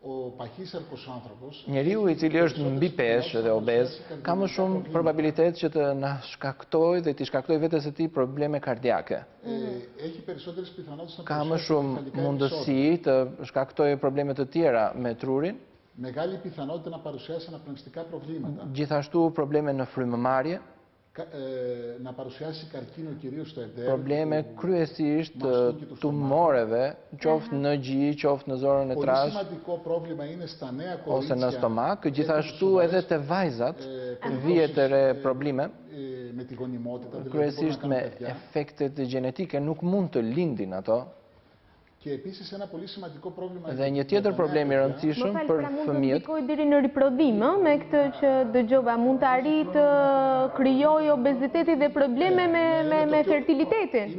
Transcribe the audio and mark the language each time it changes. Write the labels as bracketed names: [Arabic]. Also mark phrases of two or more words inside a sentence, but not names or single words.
[Albanian] Njeriu i cili është mbi peshë dhe obez ka më shumë probabilitet që të na shkaktojë dhe t'i shkaktojë vetes së tij probleme kardiake. Ka më shumë mundësi të shkaktojë probleme të tjera me trurin. [Greek] Μεγάλη πιθανότητα να παρουσιάσει αναπνευστικά προβλήματα. [Albanian] Gjithashtu probleme në frymëmarrje. [Greek] Να παρουσιάσει καρκίνο κυρίως στο εντέρ. [Albanian] Probleme kryesisht të tumoreve, qoftë në gji, qoftë në zorën e trash. [Greek] Πολύ σημαντικό πρόβλημα είναι στα νέα κορίτσια. [Albanian] Ose në stomak, gjithashtu edhe te vajzat vihet e re probleme. [Greek] Με τη γονιμότητα, [Albanian] kryesisht me efektet gjenetike nuk mund të lindin ato. Dhe një tjetër problem i rëndësishëm për fëmijët. Më deri në riprodhim, me këtë që dëgjova, mund të arrijë të krijojë obezitetin dhe probleme me fertilitetin.